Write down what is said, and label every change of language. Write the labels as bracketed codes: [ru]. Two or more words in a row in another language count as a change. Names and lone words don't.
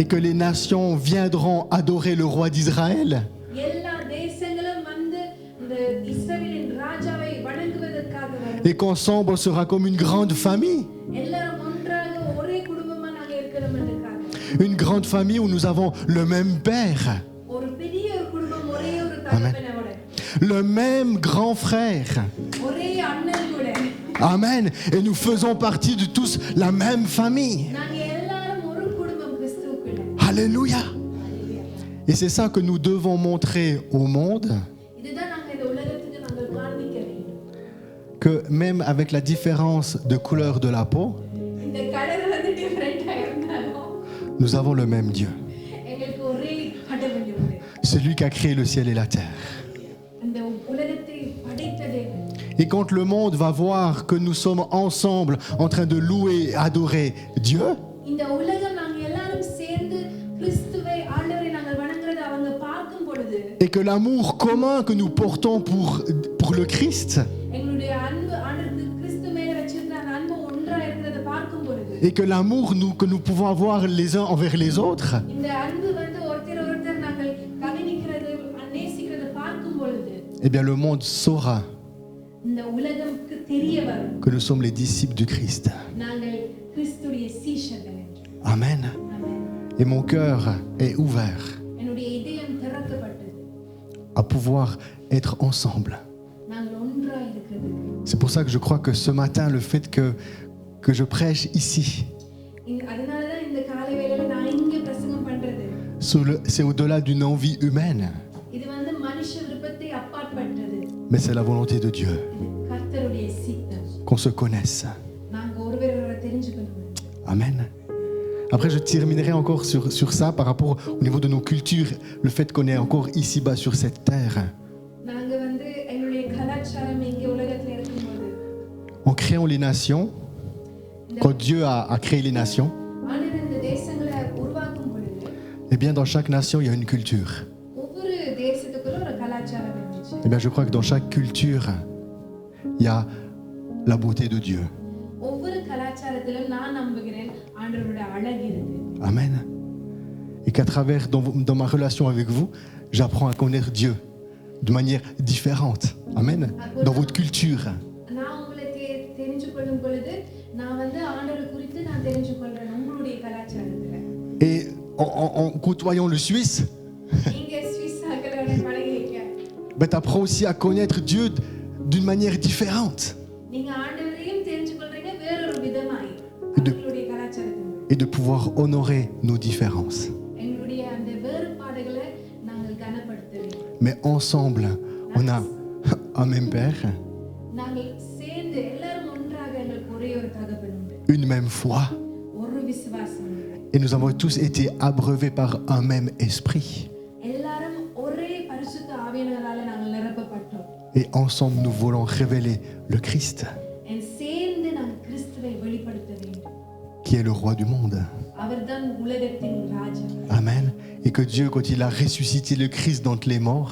[fr] Et que les nations viendront adorer le roi d'Israël. [ta] எல்லா தேசங்களும் வந்து இந்த இஸ்ரவேலின் ராஜாவை வணங்குவதற்காக வரும். [fr] Et qu'ensemble on sera comme une grande famille. [ta] எல்லாரும் ஒன்றாக ஒரே குடும்பமா நாங்க இருக்கிறோம் என்றுக்காக. [fr] Une grande famille où nous avons le même père, [ta] ஒரு பெரிய ஒரு குடும்பம், ஒரே ஒரு தகப்பனோட, [fr] le même grand frère. [ta] ஒரே அண்ணன் கூட. [fr] Amen. Et nous faisons partie de tous la même famille. [ta] நாங்க எல்லாரும் ஒரு குடும்பம் கிறிஸ்துவுக்குள்ள. [fr] Alléluia. Et c'est ça que nous devons montrer au monde, [ta] இதுதான் நாங்க இந்த உலகத்துக்கு நாங்க காண்பிக்க வேண்டும். [fr] que même avec la différence de couleur de la peau, [ta] இந்த கலர் வந்து டிஃபரண்டா இருந்தாலும் [fr] nous avons le même Dieu. [ta] எங்களுக்கு ஒரே கடவுள் உண்டு. [fr] Celui qui a créé le ciel et la terre. [ta] அந்த உலகத்தை படைத்த தேவன். [fr] Et quand le monde va voir que nous sommes ensemble en train de louer et adorer Dieu, [ta] இந்த உலகம் நாங்க எல்லாரும் சேர்ந்து கிறிஸ்துவை ஆண்டவரை நாங்கள் வணங்குறதை அவங்க பார்க்கும் பொழுது [fr] et que l'amour commun que nous portons pour le Christ, [ta] எங்களுடைய அன்பு ஆண்டவருக்கு கிறிஸ்து மேல வச்சிருந்த அந்த அன்பு ஒன்றா இருக்கிறதை பார்க்கும் பொழுது [fr] et que l'amour que nous pouvons avoir les uns envers les autres, [ta] இந்த அன்பு வந்து ஒருத்தர் நாங்கள் கவனிக்கிறது நேசிக்கிறதை பார்க்கும் பொழுது [fr] eh bien le monde saura [ta] இந்த உலகத்துக்கு தெரிய வரும் [fr] que nous sommes les disciples du Christ. [ta] நாங்கள் கிறிஸ்துடைய சீஷர்கள் என்று. [fr] Amen. [ta] ஆமென். [fr] Et mon cœur est ouvert [ta] என்னுடைய இதயம் திறக்கப்பட்டது [fr] à pouvoir être ensemble. [ta] நாங்கள் ஒன்றா இருக்கிறதுக்கு. [fr] C'est pour ça que je crois que ce matin, le fait que je prêche ici, [ta] அதனாலதான் இந்த காலை வேளையில நான் இங்க பிரசங்கம் பண்றது. [fr] c'est au-delà d'une envie humaine, [ta] இது வந்து மனுஷ விருப்பத்தை அப்பாற்பட்டது. [fr] mais c'est la volonté de Dieu, [ta] இது கர்த்தருடைய சித்தம். [fr] qu'on se connaisse. [ta] நாங்க ஒருவரை தெரிஞ்சுக்கணும். [fr] Amen. Après, je terminerai encore sur ça par rapport au niveau de nos cultures, le fait qu'on est encore ici-bas sur cette terre. [ta] நாங்க வந்து எங்களுடைய கலாச்சாரம் இங்க உலகத்துல இருக்கும்போது [fr] En créant les nations, quand Dieu a créé les nations, [ta] ஆண்டவர் இந்த தேசங்களை உருவாக்கும் பொழுது [fr] eh bien dans chaque nation, il y a une culture. [ta] ஒவ்வொரு தேசத்துக்குள்ள ஒரு கலாச்சாரம் இருந்துச்சு. [fr] Eh bien, je crois que dans chaque culture, il y a la beauté de Dieu. [ta] ஒவ்வொரு கலாச்சாரத்திலும் நான் நம்புகிறேன் ஆண்டவருடைய அழகு இருக்கு. [fr] Amen. Et qu'à travers, dans ma relation avec vous, j'apprends à connaître Dieu de manière différente. Amen. Dans votre culture. [ta] நான் உங்களை தெரிஞ்சு கொள்ளும் பொழுது நான் வந்து ஆண்டவரை குறித்து நான் தெரிஞ்சு கொள்றேன் உங்களுடைய கலாச்சாரத்துல. [fr] Et en côtoyant le Suisse, [ta] நீங்க சுவிஸ் ஆட்களோட பழகிக்க. [fr] ben, tu apprends aussi à connaître Dieu d'une manière différente. [ta] நீங்க ஆண்டவரையும் தெரிஞ்சு கொள்றீங்க வேறொரு விதமாய். உங்களுடைய கலாச்சாரத்துல. [fr] Et de pouvoir honorer nos différences. [ta] எங்களுடைய அந்த வேறுபாடுகளை நாங்கள் கனப்படுத்த வேண்டும். [fr] Mais ensemble, on a un même Père, [ta] நாங்கள் சேர்ந்து எல்லாரும் ஒன்றாக எங்களுக்கு ஒரே ஒரு தகப்பன் உண்டு. [fr] une même foi, [ta] ஒரு விசுவாசம் உண்டு. [fr] et nous avons tous été abreuvés par un même esprit. [ta] எல்லாரும் ஒரே பரிசுத்த ஆவியானவரால நாங்கள் நிரப்பப்பட்டோம். [fr] Et ensemble, nous voulons révéler le Christ, [ta] சேர்ந்து நாங்கள் கிறிஸ்துவை வெளிப்படுத்த வேண்டும். [fr] qui est le roi du monde. [ta] அவர்தான் உலகத்தின் ராஜா. [fr] Amen. Et que Dieu, quand il a ressuscité le Christ d'entre les morts,